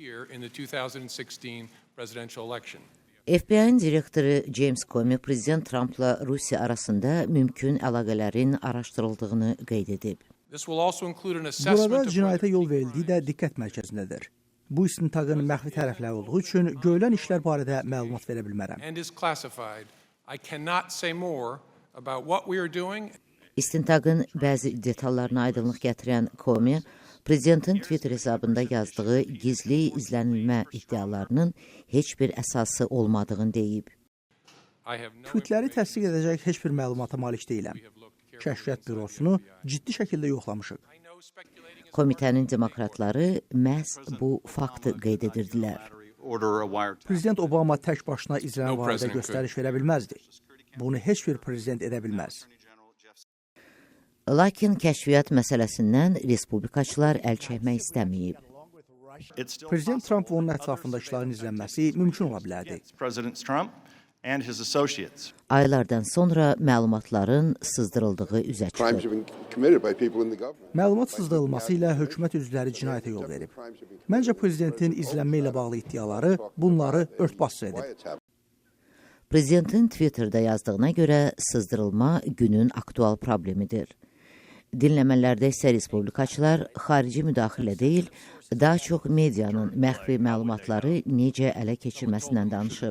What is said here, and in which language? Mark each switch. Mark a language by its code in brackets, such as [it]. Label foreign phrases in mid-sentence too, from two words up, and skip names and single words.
[az] FBI-nin direktoru James Comey prezident Trumpla Rusiya arasında mümkün əlaqələrin araşdırıldığını qeyd edib. Burada cinayətə yol verildiyi də diqqət mərkəzindədir. Bu istintaqın məxfi tərəfləri olduğu üçün görülən işlər barədə məlumat verə bilmərəm. [en] and is classified. I cannot say more about what we are doing. [az] İstintaqın bəzi detallarına aydınlıq gətirən Comey, prezidentin Twitter hesabında yazdığı gizli izlənilmə iddialarının heç bir əsası olmadığını deyib. [en] I have no [az] Tweetləri təsdiq edəcək heç bir məlumata malik deyiləm. Kəşfiyyat bürosunu ciddi şəkildə yoxlamışıq. Komitənin demokratları məhz bu faktı qeyd edirdilər. Prezident Obama tək başına izlənən No barədə president göstəriş verə bilməzdi. Bunu heç bir prezident edə bilməz. Lakin kəşfiyyat məsələsindən respublikaçılar əl çəkmək istəməyib. Prezident Trump və onun ətrafındakıların izlənməsi mümkün ola bilərdi. [en] President Trump and his associates. [az] Aylardan sonra məlumatların sızdırıldığı üzə Crimes çıxıb. [en] have been committed by people in the government. [az] Məlumat sızdırılması ilə hökumət üzvləri cinayətə yol verib. Məncə prezidentin izlənmə ilə bağlı iddiaları bunları örtbas edib. Prezidentin Twitter'da yazdığına görə sızdırılma günün aktual problemidir. Dinləmələrdə isə respublikaçılar xarici müdaxilə deyil, daha çox medianın məxfi məlumatları necə ələ keçirməsindən danışıb.